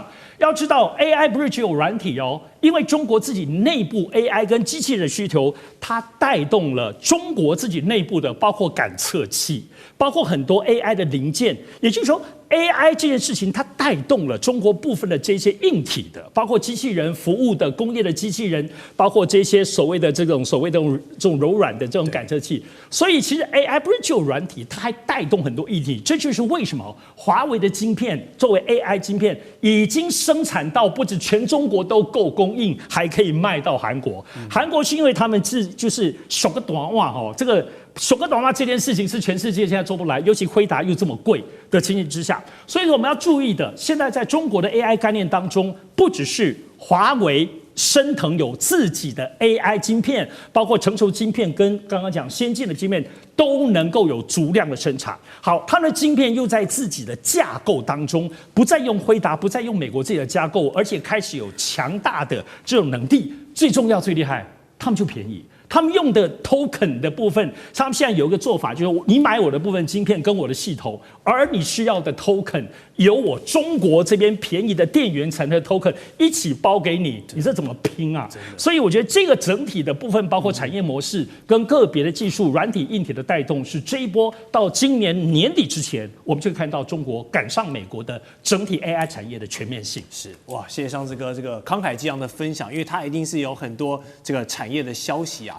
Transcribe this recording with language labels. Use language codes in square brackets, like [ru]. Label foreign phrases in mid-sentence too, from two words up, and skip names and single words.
[zh] 要知道 AI 不是只有軟體哦，因為中國自己內部 AI 跟機器人的需求，它帶動了中國自己內部的包括感測器，包括很多 AI 的零件。也就是說 AI 這件事情它帶動了中國部分的這些硬體的，包括機器人服務的工業的機器人，包括這些所謂的這種柔軟的這種感測器。所以其實 AI 不是只有軟體，它還帶動很多硬體。這就是為什麼華為的晶片作為 AI 晶片已經生產到不止全中國都夠供應，還可以賣到韓國。韓國是因為他們就是手個短襪哦，這個手個短襪這件事情是全世界現在做不來，尤其輝達又這麼貴的情形之下，所以我們要注意的，現在在中國的 AI 概念當中，不只是華為昇騰有自己的 AI 晶片，包括成熟晶片跟剛剛講先進的晶片都能夠有足量的生產。好，它的晶片又在自己的架構當中，不再用輝達，不再用美國自己的架構，而且開始有強大的這種能力。最重要、最厲害，他们就便宜。他们用的 token 的部分，他们现在有一個做法，就是你買我的部分晶片跟我的系統，而你需要的 token 由我中國這邊便宜的電源產生的 token 一起包給你，你這怎麼拼啊？所以我覺得這個整體的部分，包括產業模式跟個別的技術、軟體、硬體的帶動，是這一波到今年年底之前，我們就看到中國趕上美國的整體 AI 產業的全面性。是哇，謝謝尚志哥這個慷慨激昂的分享，因為他一定是有很多這個產業的消息啊。